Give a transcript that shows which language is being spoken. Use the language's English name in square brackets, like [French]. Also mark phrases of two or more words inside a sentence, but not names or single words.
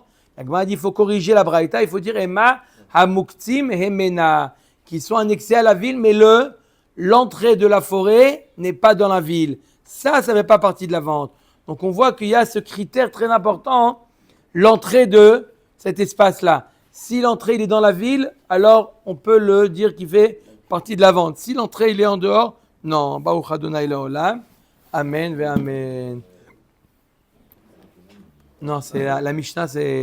[French] La Gemara dit il faut corriger la braïta, il faut dire [Hebrew] אימא המוקפים ממנה, [French] qui sont annexés à la ville, mais l'entrée de la forêt n'est pas dans la ville. Ça ne fait pas partie de la vente. Donc on voit qu'il y a ce critère très important, l'entrée de cet espace-là. Si l'entrée il est dans la ville, alors on peut le dire qu'il fait partie de la vente. Si l'entrée il est en dehors, non. [Hebrew] ברוך אדוני לעולם. אמן ואמן. [French] Non, c'est la Mishnah, c'est